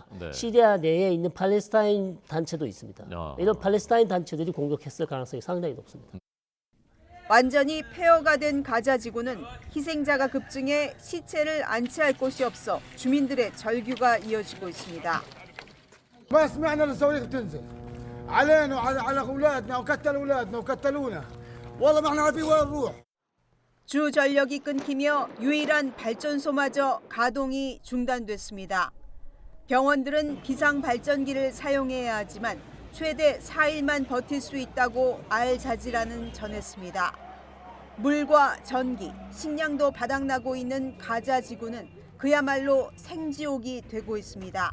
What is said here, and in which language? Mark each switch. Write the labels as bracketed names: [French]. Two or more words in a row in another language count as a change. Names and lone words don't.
[Korean] 네. 시리아 내에 있는 팔레스타인 단체도 있습니다. 이런 팔레스타인 단체들이 공격했을 가능성이 상당히 높습니다. 완전히 폐허가 된 가자 지구는 희생자가 급증해 시체를 안치할 곳이 없어 주민들의 절규가 이어지고 있습니다. [Arabic] ما سمعنا الصواريخ بتنزل علينا وعلى اولادنا وقتلوا اولادنا وقتلونا والله ما احنا عارفين وين نروح. [Korean] 주 전력이 끊기며 유일한 발전소마저 가동이 중단됐습니다. 병원들은 비상 발전기를 사용해야 하지만 최대 4일만 버틸 수 있다고 알자지라는 전했습니다. 물과 전기, 식량도 바닥나고 있는 가자 지구는 그야말로 생지옥이 되고 있습니다.